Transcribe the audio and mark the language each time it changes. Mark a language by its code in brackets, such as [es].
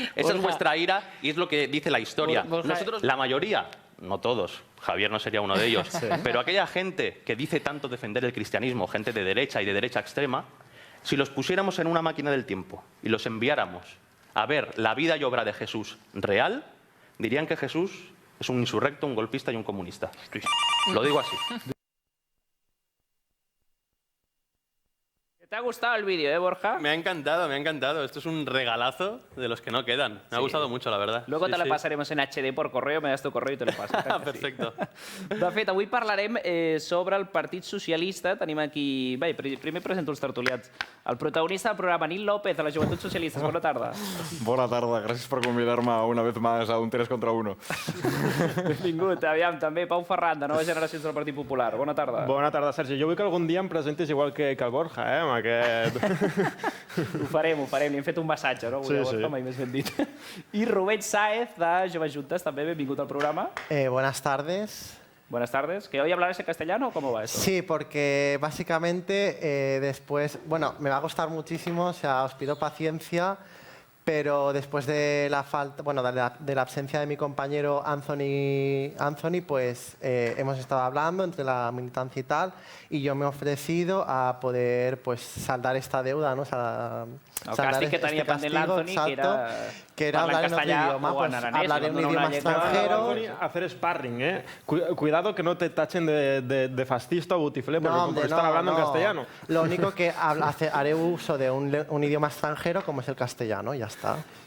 [es] Esa es vuestra ira y es lo que dice la historia. Nosotros, la mayoría, no todos, Javier no sería uno de ellos, pero aquella gente que dice tanto defender el cristianismo, gente de derecha y de derecha extrema, si los pusiéramos en una máquina del tiempo y los enviáramos a ver la vida y obra de Jesús real, dirían que Jesús es un insurrecto, un golpista y un comunista. Lo digo así. ¿Te ha gustado el vídeo, Borja? Me ha encantado. Esto es un regalazo de los que no quedan. Me ha gustado mucho, la verdad. Luego te la pasaremos en HD por correo, me das tu correo i te lo passo. Perfecto. [ca] De fet, avui parlarem sobre el Partit Socialista. Tenim aquí... Bé, primer presento els tertulians. El protagonista del programa, Nil López, de la Joventut Socialista. Bona tarda. Bona tarda, gràcies per convidar-me [es] una vez más a un 3 contra 1. [ca] Benvingut. Aviam, també Pau Ferran, de Noves Generacions del Partit Popular. Bona tarda. Bona tarda, Sergi. Jo vull que algun dia em presentis igual que el Borja, amb aquest... Ho farem. Li hem fet un massatge, no? Sí, sí. Mai més ben dit. I Rubén Sáez, de Joves Juntes, també benvingut al programa. [es] Buenas tardes. Buenas tardes. ¿Que hoy hablarás en castellano o cómo va eso? Sí, porque básicamente después, bueno, me va a costar muchísimo, o sea, os pido paciencia, pero después de la falta, bueno, de la ausencia de mi compañero Anthony, pues hemos estado hablando entre la militancia y tal, y yo me he ofrecido a poder, pues, saldar esta deuda, ¿no? [ca] El càstig que tenia pendent l'Anthony, [es] que era hablar en otro idioma, pues hablar en un idioma extranjero. Hacer sparring, ¿eh? Cuidado que no te tachen de fascista o butiflé porque hombre, están hablando en castellano. Lo único que haré uso de un idioma extranjero como es el castellano, ya está.